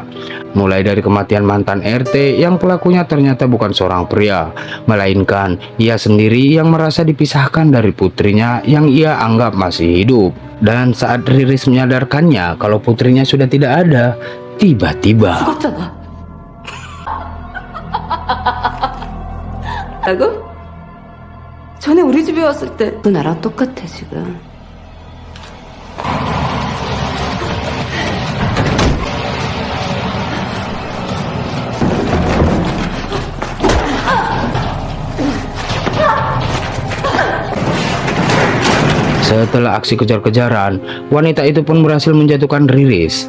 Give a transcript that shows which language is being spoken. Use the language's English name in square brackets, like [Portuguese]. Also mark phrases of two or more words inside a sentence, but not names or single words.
[Indonesian] Mulai dari kematian mantan RT yang pelakunya ternyata bukan seorang pria, melainkan ia sendiri yang merasa dipisahkan dari putrinya yang ia anggap masih hidup. Dan saat Riris menyadarkannya kalau putrinya sudah tidak ada, tiba-tiba [Korean] 죽었잖아. 라고? 전에 우리 집에 왔을 때 그 나랑 똑같아 지금. [Indonesian] Setelah aksi kejar-kejaran, wanita itu pun berhasil menjatuhkan Riris.